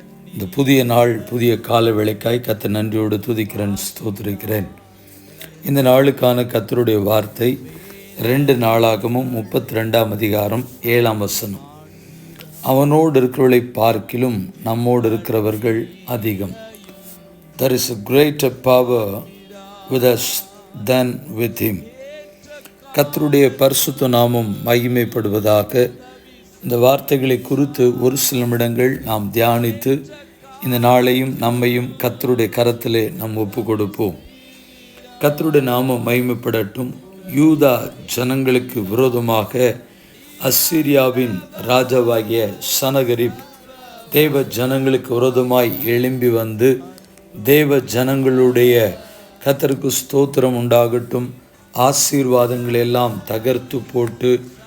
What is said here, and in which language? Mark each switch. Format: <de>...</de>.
<ta>இந்த புதிய நாள், புதிய கால வேளைக்காய் கர்த்தர் நன்றியோடு துதிக்கிறேன், ஸ்தோத்திரிக்கிறேன். இந்த நாளுக்கான கர்த்தருடைய வார்த்தை 2 நாளாகமும் 32ஆம் அதிகாரம் 7ஆம் வசனம். அவனோடு இருக்கிறவர்களை பார்க்கிலும் நம்மோடு இருக்கிறவர்கள் அதிகம்.</ta> <en>There is a greater power with us than with him.</en> <ta>கர்த்தருடைய பரிசுத்த நாமம் மகிமைப்படுவதாக. இந்த வார்த்தைகளை குறித்து ஒரு சில நிமிடங்கள் நாம் தியானித்து இந்த நாளையும் நம்மையும் கர்த்தருடைய கரத்திலே நாம் ஒப்பு கொடுப்போம். கர்த்தருடைய நாமம் மகிமைப்படட்டும். யூதா ஜனங்களுக்கு விரோதமாக அசீரியாவின் ராஜாவாகிய சனகரிப் தேவ ஜனங்களுக்கு விரோதமாய் எழும்பி வந்து தேவ ஜனங்களுடைய கர்த்தருக்கு ஸ்தோத்திரம் உண்டாகட்டும் ஆசீர்வாதங்களை எல்லாம் தகர்த்து போட்டு,</ta>